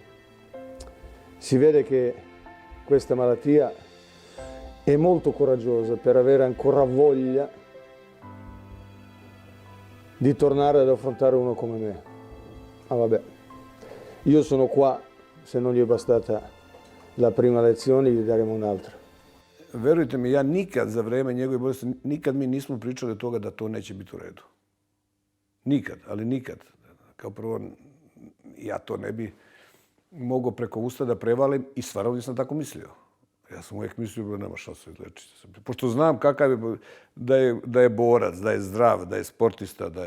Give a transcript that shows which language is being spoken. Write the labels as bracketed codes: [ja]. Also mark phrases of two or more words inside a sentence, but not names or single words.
[it] Si vede che questa malattia è molto coraggiosa per avere ancora voglia di tornare ad affrontare uno come me. Ma vabbè, io sono qua, se non gli è bastata la prima lezione gli daremo un'altra. [sr] Verujte mi, ja nikad za vreme njegove bolesti, nikad mi nismo pričali od toga da to neće biti u redu. Nikad, ali nikad. Kao prvo, ja to ne bi mogao preko usta da prevalim i stvarno nisam tako mislio. Ja sam uvijek mislio da nema šanse izlečiti. Pošto znam kakav je, da je borac, da je zdrav, da je sportista, da je...